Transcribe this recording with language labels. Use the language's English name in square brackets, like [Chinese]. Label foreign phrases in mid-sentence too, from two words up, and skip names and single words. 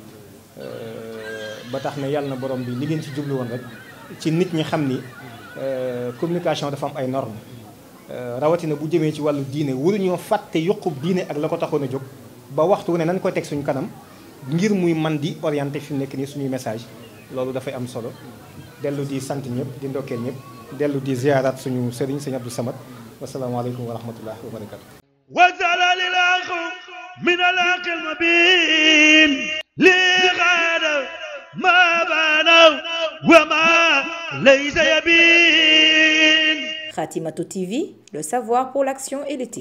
[Wolof] ba tax na yàlla na borom bi li ngeen ci jublu woon rek ci nit ñi xam ni communication dafa am ay normes rawatina bu jëmee ci wàllu diine waruñoo fàtte yuqub diine ak la ko taxoon a jóg ba waxtu ne nañ koy teg suñu kanam ngir muy man di orienté fi mu nekk nii suñuy message loolu dafay am solo dellu di sant ñëpp di ndokkeel ñëpp dellu di ziyaaraat suñu sëriñ sëñ Abdou Samad [Arabic] والسلام عليكم ورحمة الله وبركاته وزال الأخ من الأخ المبين لغاد ما بنوا وما ليس يبين. [French] Khatimatou TV, le savoir pour l'action et l'éthique.